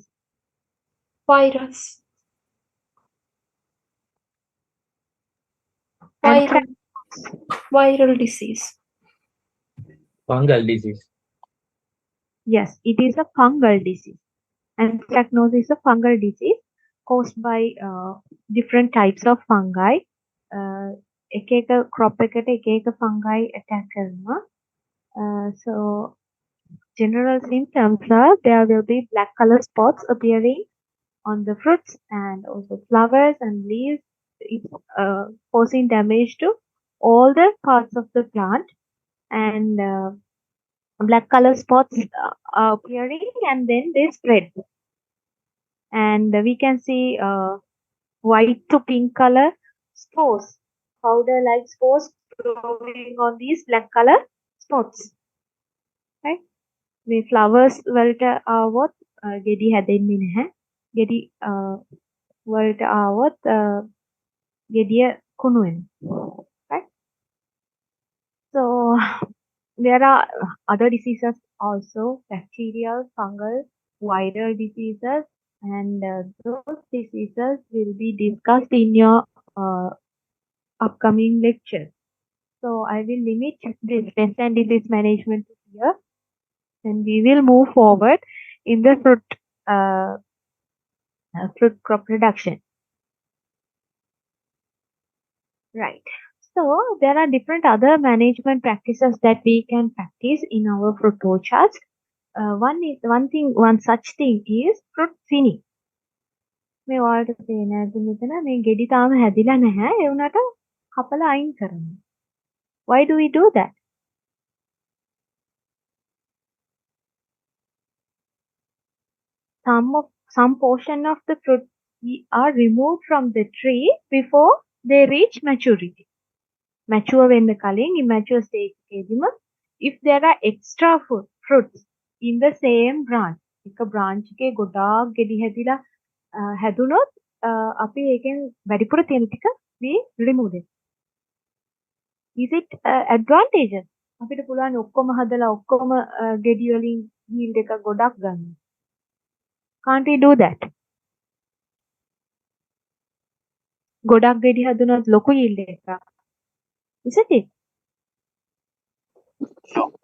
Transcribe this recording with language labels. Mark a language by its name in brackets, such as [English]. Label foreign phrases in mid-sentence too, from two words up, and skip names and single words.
[English] Virus. Viral disease. Fungal disease. Yes, it is a fungal disease. Anthracnose is a fungal disease caused by different types of fungi. [Sinhala] එක එක crop එකට එක එක [English] fungi attack [Sinhala] කරනවා. [English] So general symptoms are there will be black color spots appearing on the fruits and also flowers and leaves. It's causing damage to all the parts of the plant and black color spots are appearing and then they spread. And we can see white to pink color spores, powder like spores growing on these black color spots. Right? [Sinhala] මේ flowers වලට ආවොත් ගෙඩි හැදෙන්නේ නැහැ. ගෙඩි වලට ආවොත් ගෙඩිය කුණු වෙනවා. [English] Right? So there are other diseases also, bacterial, fungal, viral diseases, and those diseases will be discussed in your upcoming lecture. So I will limit this pest and disease management here, and we will move forward in the fruit crop production. Right. So there are different other management practices that we can practice in our fruit orchards. One such thing is fruit thinning. [Sinhala] මේ ඔයාලට පේන ඇති මෙතන මේ ගෙඩි තාම හැදිලා නැහැ ඒ උනට කපලා අයින් කරනවා. [English] Why do we do that? Some of some portion of the fruit are removed from the tree before they reach maturity. [Sinhala] Mature වෙන්න කලින් immature stage එකේදීම [English] if there are extra fruits in the same branch, [Sinhala] එක branch එකේ ගොඩාක් ගෙඩි හැදිලා හැදුනොත් අපි ඒකෙන් වැඩිපුර තියෙන ටික [English] we remove it. Is it advantageous? [Sinhala] අපිට පුළුවන් ඔක්කොම හදලා ඔක්කොම ගෙඩි වලින් yield එක ගොඩක් ගන්න. [English] Can't we do that? [Sinhala] ගොඩක් ගෙඩි හදුනොත් ලොකු yield එකක්. [English] Isn't it? No.